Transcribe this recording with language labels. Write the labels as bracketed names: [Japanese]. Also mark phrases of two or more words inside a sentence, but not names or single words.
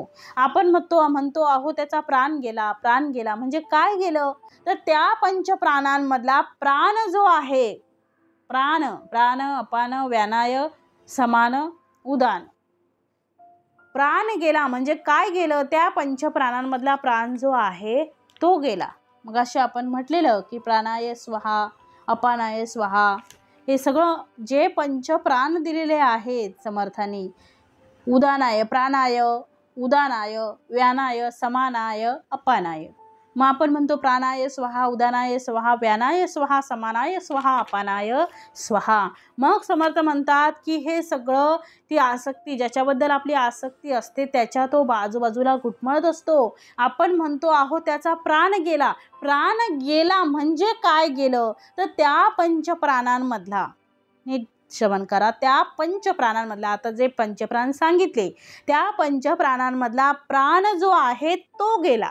[Marathi] आपण म्हणतो अहो त्याचा प्राण गेला म्हणजे काय गेलं, तर त्या पंचप्राणांमधला प्राण जो आहे, [Sanskrit] प्राण अपान व्यानाय समान उदान, [Marathi] प्राण गेला म्हणजे काय गेलं, त्या पंचप्राणांमधला प्राण जो आहे तो गेला. मग असे आपण म्हटलेलं की [Sanskrit] प्राणाय स्वाहा, अपानाय स्वाहा, [Marathi] हे सगळं जे पंचप्राण दिलेले आहेत समर्थांनी, [Sanskrit] उदानाय प्राणाय, उदानाय व्यानाय समानाय अपानाय. [Marathi] मग आपण म्हणतो [Sanskrit] प्राणाय स्वाहा, उदानाय स्वाहा, व्यानाय स्वाहा, समानाय स्वाहा, अपानाय स्वाहा. [Marathi] मग समर्थ म्हणतात की हे सगळं ती आसक्ती, ज्याच्याबद्दल आपली आसक्ती असते त्याच्या तो आजूबाजूला घुटमळत असतो. आपण म्हणतो अहो त्याचा प्राण गेला म्हणजे काय गेलं, तर त्या पंचप्राणांमधला, नीट श्रवण करा, त्या पंचप्राणांमधला, आता जे पंचप्राण सांगितले त्या पंचप्राणांमधला प्राण जो आहे तो गेला.